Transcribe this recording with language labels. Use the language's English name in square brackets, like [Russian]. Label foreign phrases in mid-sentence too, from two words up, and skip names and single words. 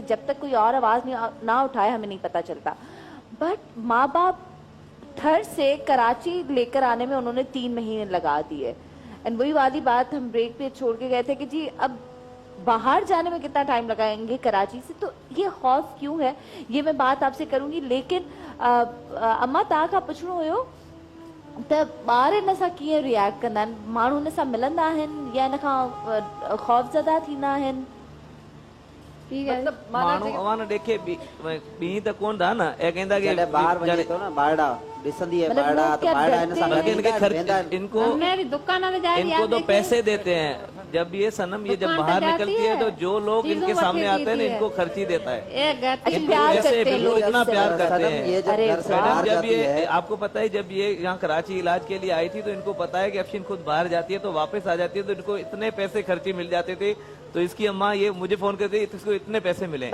[Urdu] جب تک کوئی اور آواز نہ اٹھائے ہمیں نہیں پتا چلتا۔ بٹ ماں باپ تھر سے کراچی لے کر آنے میں انہوں نے 3 مہینے لگا دیے. اینڈ وہی والی بات ہم بریک پہ چھوڑ کے گئے تھے کہ جی اب باہر جانے میں کتنا ٹائم لگائیں گے کراچی سے، تو یہ خوف کیوں ہے، یہ میں بات آپ سے کروں گی. [Sindhi] लेकिन अम्मा तव्हां खां पुछणो हुयो त ॿार इन सां कीअं रिएक्ट कंदा आहिनि? माण्हू हिन सां मिलंदा आहिनि या इन खां खौफ़ज़दा थींदा आहिनि? मतलब माण्हू देखे ॿी त कोन था न, ऐं कहंदा कि बाहर वञे थो न, बारड़ा ॾिसंदी है, बारड़ा तो बारड़ा इन सां [Urdu] انکو دکان انکو تو پیسے دیتے ہیں، جب یہ صنم یہ جب باہر نکلتی ہے تو جو لوگ ان کے سامنے آتے ہیں نا انکو خرچی دیتا ہے، انکو پیار ایسے کرتے ہیں لوگ اتنا اس سے. پیار کرتے صنم، یہ ہیں. جب گھر سے میڈم باہر جب جاتی یہ ہے, آپ کو پتا ہے جب یہ یہاں کراچی علاج کے لیے آئی تھی تو انکو پتا ہے کہ افشین خود باہر جاتی ہے تو واپس آ جاتی ہے تو انکو اتنے پیسے خرچی مل جاتے تھے، تو اس کی اماں یہ مجھے فون کرتی تھی اس کو اتنے پیسے ملے,